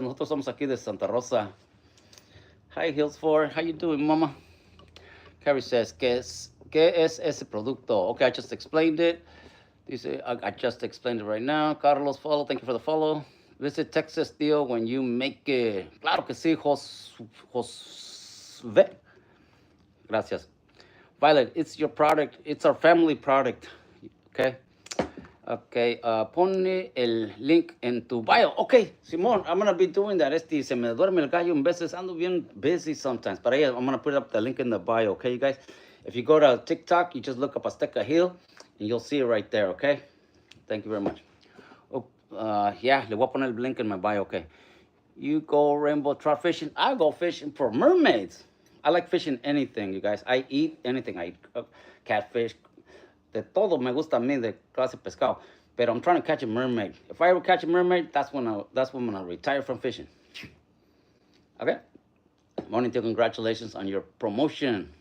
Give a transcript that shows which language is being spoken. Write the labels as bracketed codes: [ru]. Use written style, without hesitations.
[es] Nosotros somos aquí de Santa Rosa. [en] Hi, Hills 4. How you doing, mama? Carrie says, [es] ¿qué es ese producto? [en] Okay, I just explained it. Dice, I just explained it right now. Carlos, follow. Thank you for the follow. Visit Texas, tío, when you make it. [es] Claro que sí, [en] Josve. Gracias. Violet, it's your product. It's our family product. Okay? [es] Okay, pone el link en tu bio. [en] Okay, Simón, I'm going to be doing that. [es] Se me duerme el gallo en veces. Ando bien busy sometimes. [en] But yeah, I'm going to put up the link in the bio, okay, you guys? If you go to TikTok, you just look up Azteca Hill, and you'll see it right there, okay? Thank you very much. Oh, yeah, [es] le voy a poner el link [en] in my bio, okay? You go rainbow trout fishing. I go fishing for mermaids. I like fishing anything, you guys. I eat anything. I eat catfish. [es] De todo me gusta a mí de clase de pescado. [en] But I'm trying to catch a mermaid. If I ever catch a mermaid, that's when I'm gonna retire from fishing. Okay? Morning to congratulations on your promotion.